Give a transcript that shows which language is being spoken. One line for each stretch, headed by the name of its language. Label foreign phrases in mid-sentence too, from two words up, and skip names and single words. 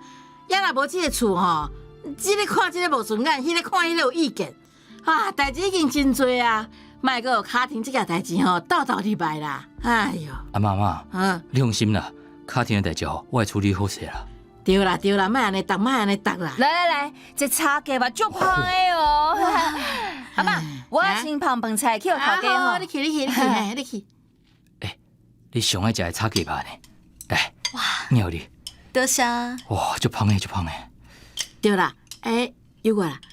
Min Nan Chinese: 要若无这个厝吼，这个看这个无顺眼，迄个看迄个有意见，啊，代志已经真多啊，莫搁有卡廷这件代志吼，斗入来啦。哎哟，阿妈，你放心啦，卡廷的代志吼，我会处理好势啦。对啦，莫安尼答，莫安尼答啦。来，这茶价嘛足芳的哦。阿妈，我先捧饭菜去互头家吼。你去，你去。你上爱食的炒鸡排呢？来，鸟你。多谢。哇，足芳的。对啦，有我啦。